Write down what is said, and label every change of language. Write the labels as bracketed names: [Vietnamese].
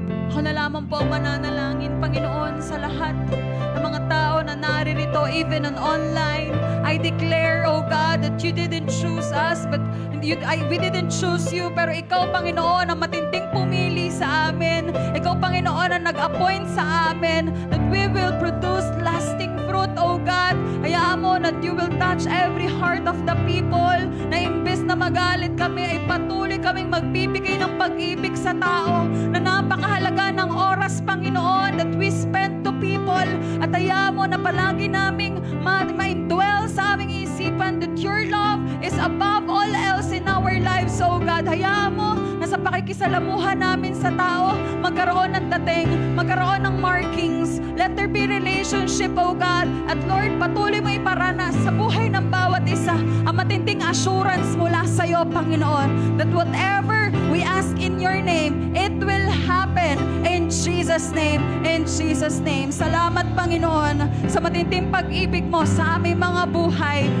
[Filipino] Ako na lamang po ang mananalangin, Panginoon, sa lahat ng mga tao na naririto, [English] even on online. I declare, oh God, that you didn't choose us, but we didn't choose you, [Filipino] pero ikaw, Panginoon, ang matinding pumili sa amin. Ikaw, Panginoon, ang nag-appoint sa amin [English] that we will produce lasting fruit, oh God. [Filipino] Hayaan mo [English] that you will touch every heart of the people [Filipino] na imbes na magalit kami, ay patuloy kaming magbibigay ng pag-ibig sa tao na napakahalaga ng oras, Panginoon, [English] that we spend to people. [Filipino] At hayaan mo na palagi naming ma-indwell sa aming isipan [English] that your love is above all else in our lives, oh God. [Filipino] Hayaan mo na sa pakikisalamuhan namin sa tao, magkaroon ng dating, magkaroon ng markings. [English] Let there be relationship, oh God. [Filipino] At Lord, patuloy mo iparanas sa buhay ng bawat isa ang matinding assurance mula sa iyo, Panginoon, [English] that whatever we ask in your name, it will happen in Jesus' name. In Jesus' name. [Filipino] Salamat, Panginoon, sa matinding pag-ibig mo sa aming mga buhay.